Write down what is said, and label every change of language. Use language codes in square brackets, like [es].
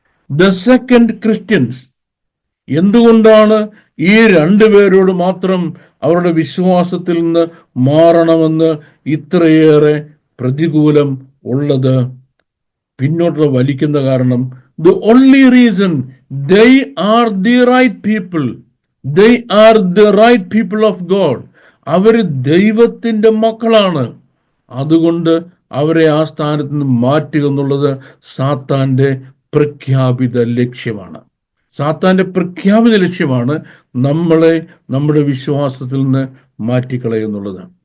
[en] The second, Christians. [ml] എന്തുകൊണ്ടാണ് ഈ രണ്ടുപേരോട് മാത്രം അവരുടെ വിശ്വാസത്തിൽ നിന്ന് മാറണമെന്ന് ഇത്രയേറെ പ്രതികൂലം ഉള്ളത്? പിന്നോട്ട് വലിക്കുന്ന കാരണം, [en] the only reason they are the right people, they are the right people of God. [ml] അവർ ദൈവത്തിന്റെ മക്കളാണ്. അതുകൊണ്ട് അവരെ ആ സ്ഥാനത്ത് നിന്ന് മാറ്റുക എന്നുള്ളത് സാത്താന്റെ പ്രഖ്യാപിത ലക്ഷ്യമാണ്. സാത്താന്റെ പ്രഖ്യാപിത ലക്ഷ്യമാണ് നമ്മളെ നമ്മുടെ വിശ്വാസത്തിൽ നിന്ന് മാറ്റിക്കളയുന്നുള്ളത്.